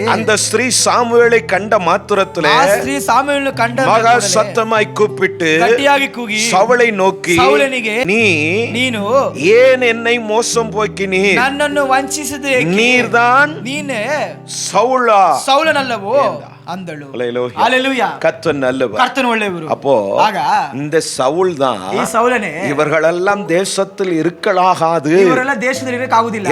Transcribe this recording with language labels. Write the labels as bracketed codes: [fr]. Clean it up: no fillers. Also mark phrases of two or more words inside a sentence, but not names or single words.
[ta] அந்த ஸ்திரீ சாமுவேலை கண்ட மாத்திரத்திலே [kn] ಆ ಸ್ತ್ರೀ ಸಾಮುವೇಲನ್ನು ಕಂಡ [ta] மகா சத்தமாய் கூப்பிட்டு [kn] ಗಟ್ಟಿಯಾಗಿ ಕೂಗಿ [ta] சவுலை நோக்கி [kn] ಸೌಲನಿಗೆ [ta] நீನು ஏன் என்னை மோசம் போக்கினீர்? [kn] ನನ್ನನ್ನು ವಂಚಿಸಿದೆ ಏಕೆ? [ta] நீர்தான் [kn] ನೀನೇ [ta] சவுலா? [kn] ಸೌಲನಲ್ಲವೋ ಅಂದಳು. ಹಲ್ಲೆಲೂಯಾ. [ta] கர்த்தர் நல்லவர். [kn] ಕರ್ತನು ಒಳ್ಳೆಯವರು. [ta] அப்போ [kn] ಆಗ [ta] இந்த சவுல் தான் [kn] ಈ ಸೌಲನೇ [ta] இவர்களெல்லாம் தேசத்தில் இருக்கலாகாது [kn] ಇವರೆಲ್ಲ ದೇಶದಲ್ಲಿ ಇರಕ್ಕಾಗುವುದಿಲ್ಲ